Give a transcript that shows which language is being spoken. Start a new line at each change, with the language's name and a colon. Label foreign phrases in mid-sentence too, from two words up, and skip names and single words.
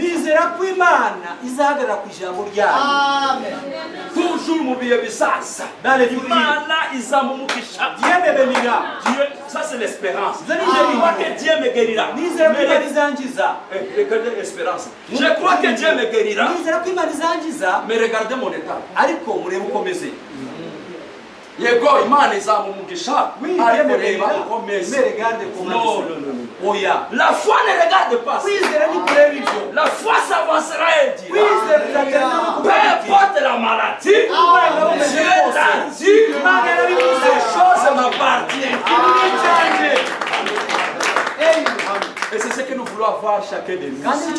French: Toujours m'oubliez ça. Ça c'est l'espérance. Je crois que Dieu me guérira. Regardez l'espérance. Je crois que Dieu me guérira. Mais regardez mon état.
Kinyarwanda: Yego imana izamumugisha ariko reba ukomeze.
French: La foi ne regarde pas ça. La foi s'avancera et dira peu importe la maladie, Dieu l'a dit, les choses m'appartiennent. Et c'est ce que nous voulons avoir chacun de nous.